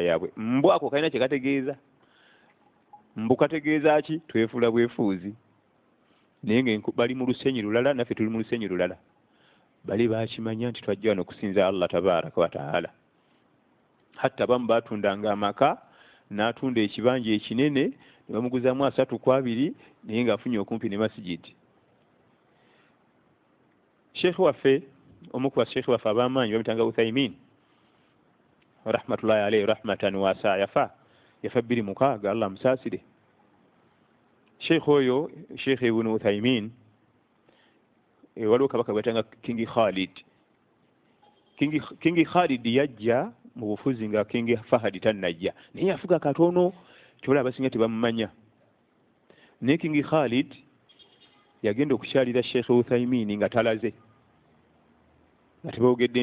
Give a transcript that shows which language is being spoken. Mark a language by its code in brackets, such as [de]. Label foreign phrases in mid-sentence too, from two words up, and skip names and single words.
[lg] yaabwe mbu ako kalina kye kategeeza mbu kategeeza ki twefuula bwefuuzi naye nga bali mu lusenyi lulala naffe tuli mu lusenyi lulala bali bakimanya nti twajja wano okusinza Allah [ar] تبارك وتعالى [lg] hatta bamu batundanga amaka n'atunda ekibanja ekinene ne bamuguzaamu 3-2 naye ng'afunye okumpi ne masigidi sheekh waffe omu ku basheekhe waffe ab'amaanyi bamutanga Uthaymin [ar] رحمة الله عليه رحمة واسعة [lg] yafa 2006 Allah musaasire sheekh oyo sheekh ibn Uthaymin waliwo kabaka batanga King Khalid yajja mu bufuzi nga King Fahad tannajja naye afuga katono kyola abasinga tebamumanya naye King Khalid yagenda okukyalira sheekh Uthaymin nga talaze nga tebogedde